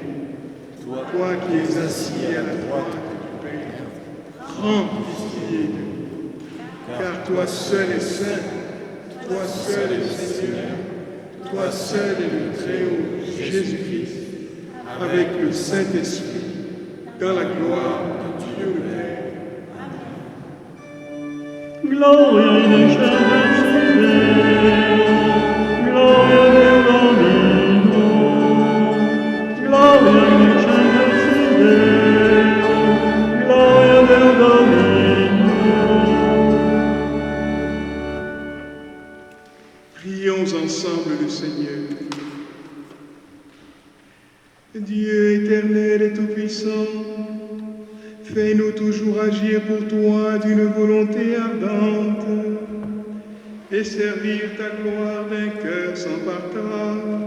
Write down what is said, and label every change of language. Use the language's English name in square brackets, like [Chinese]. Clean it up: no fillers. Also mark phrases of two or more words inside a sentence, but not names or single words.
[French] Toi qui es assis à la droite du Père, prends pitié de nous. Car toi seul est saint, toi seul est Seigneur, toi seul est le Très-Haut, Jésus-Christ, avec le Saint-Esprit, dans la gloire de Dieu le Père. [Latin] Gloria in excelsis Deo, Gloria Deo Domino, Gloria in excelsis Deo, Gloria Deo Domino. [French] Prions ensemble le Seigneur. Dieu éternel et tout-puissant, fais-nous toujours agir pour toi d'une volonté ardente et servir ta gloire d'un cœur sans partage.